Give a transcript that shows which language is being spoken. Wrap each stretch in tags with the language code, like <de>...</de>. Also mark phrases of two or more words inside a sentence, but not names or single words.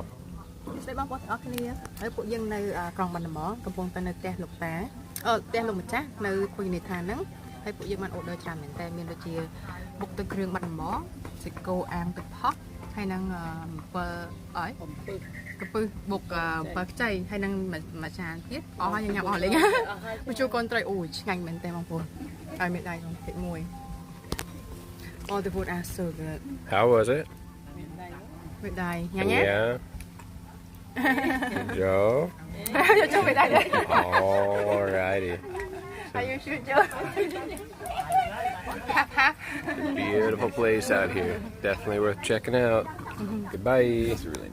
<km>ស្ដីបងប្អូនទាំងអស់គ្នាហើយពួកយើងនៅក្រុងបាត់ដំបងកំពុងតែនៅផ្ទះលោកតាផ្ទះលោកម្ចាស់នៅភោជនីយដ្ឋានហ្នឹងហើយពួកយើងបានអូដឺច្រើនមែនតើមានដូចជាបុកទឹកគ្រឿងបាត់ដំបងសាច់គោអាំងទឹកប្រហុកហើយនឹងអំពិលអីកំពឹសបុកអំពិលខ្ចីហើយនឹងមួយចានទៀតអស់ហើយយើងញ៉ាំអស់លេងមកជួកូនត្រីអូឆ្ងាញ់មែនតើបងប្អូនហើយមានដៃក្នុងតិចមួយ</km> <en>All the food are so good How was it?</en> <km>មានដៃញ៉ាំញ៉ាំ</km> <en>Yeah. Joe.</en> <km>ចូលមានដៃដែរ</km> <en>Alrighty. Are you sure Joe half Beautiful place out here. Definitely worth checking out. Goodbye.</en>